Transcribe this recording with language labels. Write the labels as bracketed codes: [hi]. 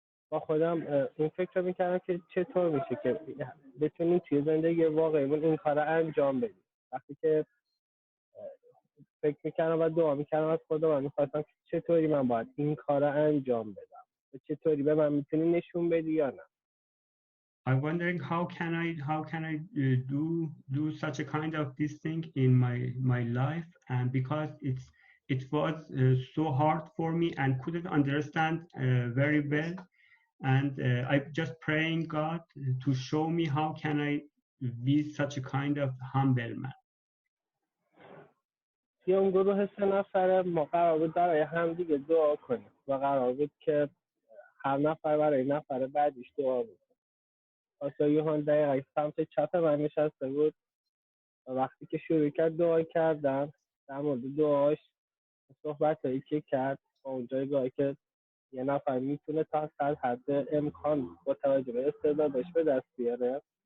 [fa] با خودم این فکر رو میکردم که چطور میشه که بتونیم توی زندگی واقعیمون این کار رو انجام بدیم. وقتی که فکر میکردم و دعا میکردم از خدا و میخواستم که چطوری من باید این کار رو انجام بدم و چطوری به من میتونی نشون بدی یا نه. [en] I'm wondering how can I do such a kind of this thing in my life, and because it was so hard for me and couldn't understand very well, and I just praying God to show me how can I be such a kind of humble man. [fa] توی اون گروه 3 نفره ما قرار بود برای هم دیگه دعا کنیم و قرار بود که هر نفر برای نفر بعدیش دعا بود. پاستور یوهان دقیقا سمت چپ من نشسته بود و وقتی که شروع کرد دعا کردن در مورد دعاش صحبت هایی که کرد با اون جایگاهی که یه نفر میتونه تا حد امکان با توجه به استعدادش به دست بیاره.